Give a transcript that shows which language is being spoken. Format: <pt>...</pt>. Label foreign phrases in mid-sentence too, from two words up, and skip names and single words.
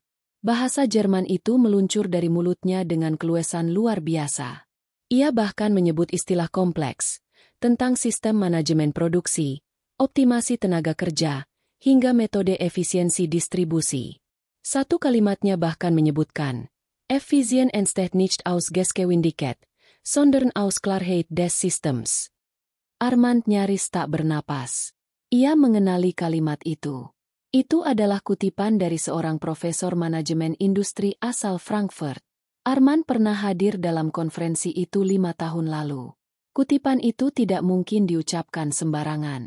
<id>Bahasa Jerman itu meluncur dari mulutnya dengan keluasan luar biasa. Ia bahkan menyebut istilah kompleks, tentang sistem manajemen produksi, optimasi tenaga kerja, hingga metode efisiensi distribusi. Satu kalimatnya bahkan menyebutkan,</id> <de>Effizient entsteht nicht aus Geschwindigkeit, sondern aus Klarheit des Systems.</de> <id>Armand nyaris tak bernapas. Ia mengenali kalimat itu. Itu adalah kutipan dari seorang profesor manajemen industri asal Frankfurt. Arman pernah hadir dalam konferensi itu 5 tahun lalu. Kutipan itu tidak mungkin diucapkan sembarangan.</id>